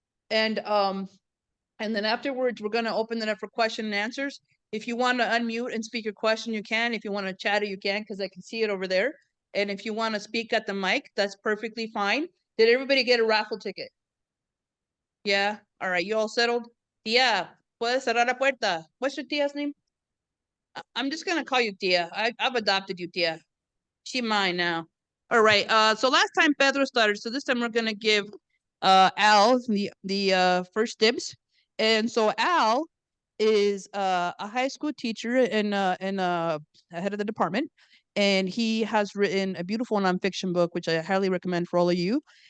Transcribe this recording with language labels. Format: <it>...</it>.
<en>And then afterwards, we're going to open it up for question and answers. If you want to unmute and speak your question, you can. If you want to chat it, you can, because I can see it over there. And if you want to speak at the mic, that's perfectly fine. Did everybody get a raffle ticket? Yeah. All right. You all settled?</en> <es>Tia, puedes cerrar la puerta.</es> <en>What's your tia's name? I'm just gonna call you Tia. I've adopted you, Tia. She mine now. All right. So last time Pedro started, so this time we're gonna give Al the first dibs. And so Al is a high school teacher and head of the department, and he has written a beautiful nonfiction book, which I highly recommend for all of you.</en>